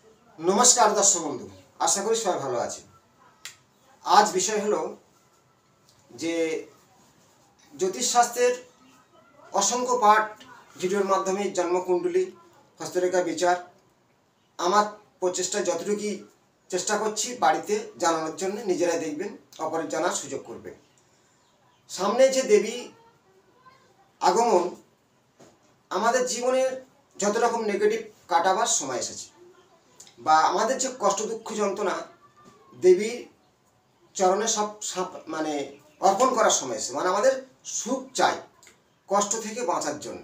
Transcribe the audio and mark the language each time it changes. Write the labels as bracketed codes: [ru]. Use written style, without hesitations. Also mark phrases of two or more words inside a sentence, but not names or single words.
[bn] নমস্কার দর্শক বন্ধু আশা করি সবাই ভালো আছেন। আজ বিষয় হলো যে জ্যোতিষশাস্ত্রের অসংখ্য পাঠ ভিডিওর মাধ্যমে জন্মকুণ্ডলী হস্তরেখা বিচার আমার প্রচেষ্টা যতটুকু চেষ্টা করছি বাড়িতে জানানোর জন্য নিজেরাই দেখবেন অপরের জানার সুযোগ করবেন। সামনে যে দেবী আগমন আমাদের জীবনের যত রকম নেগেটিভ কাটাবার সময় এসেছে বা আমাদের যে কষ্ট দুঃখ যন্ত্রণা দেবীর চরণে সব মানে অর্পণ করার সময় এসেছে, মানে আমাদের সুখ চাই কষ্ট থেকে বাঁচার জন্য।